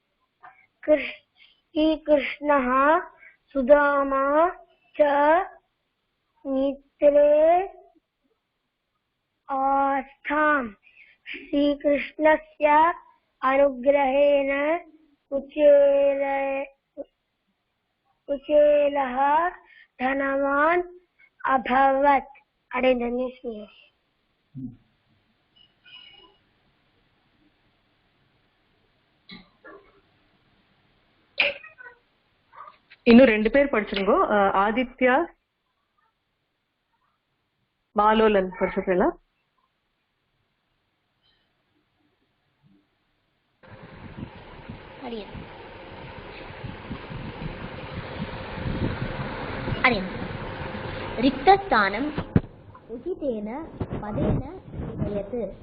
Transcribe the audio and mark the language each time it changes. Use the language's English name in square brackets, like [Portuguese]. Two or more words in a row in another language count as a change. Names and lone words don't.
[Sanskrit] श्रीकृष्णः सुदामा च मित्रे आस्थाम्। श्रीकृष्णस्य अनुग्रहेण कुचेलः धनवान् अभवत्। [Tamil] இன்னும் ரெண்டு பேர் படிச்சிருங்கோ. ஆதித்யா மாலோலன் படிச்சிருக்கீங்களா? [Sanskrit] रिक्तस्थानम् उचितेन पदेन पूरयत्।